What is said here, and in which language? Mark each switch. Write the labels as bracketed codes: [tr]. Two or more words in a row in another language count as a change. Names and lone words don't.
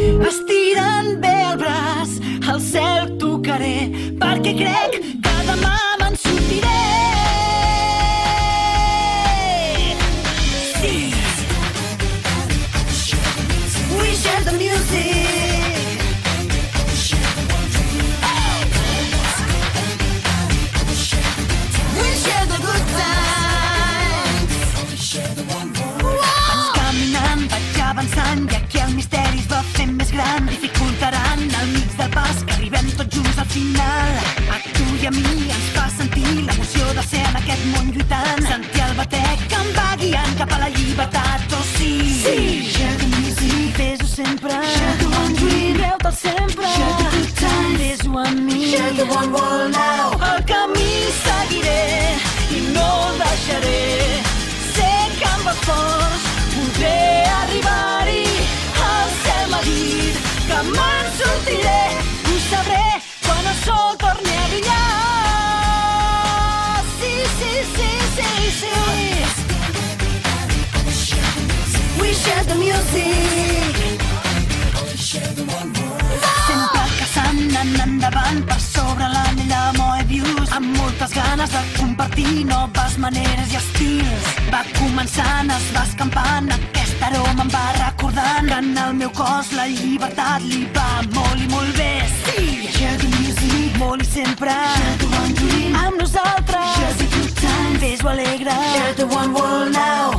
[ca] Estirant bé el braç, al cel tocaré, perquè crec que demà me'n sortiré. Sí. [en] We share the music. We share the good times. [ca] Vaig caminant, vaig avançant, i aquí el misteri es va fent més gran. Dificultaran al mig del pas que arribem tots junts al final. A tu i a mi ens fa sentir l'emoció de ser en aquest món lluitant. Sentir el batec que em va guiant cap a la llibertat, oh sí. Sí. [en] Share the music, [ca] fes-ho sempre. [en] Share the one dream, [ca] creu-te'l sempre. [en] Share the good times, [ca] fes-ho amb mi. [en] Share the one world now. [ca] El camí seguiré i no el deixaré. Sé que amb esforç podré arribar-hi. El cel m'ha dit que me'n sortiré. Ho sabré quan el sol torni a brillar. Sí, sí, sí, sí, sí. [en] We share the music. [ca] Sempre caçant, anant endavant per sobre l'any i la Moebius, amb moltes ganes de compartir noves maneres i estils. Va començant, es va escampant, aquest aroma em va recordant que en el meu cos la llibertat li va molt i molt bé. Sí! [en] Share the music, [ca] molt i sempre. [en] Share the one dream, [ca] amb nosaltres. [en] Share the good times, [ca] fes-ho alegre. [en] Share the one world now.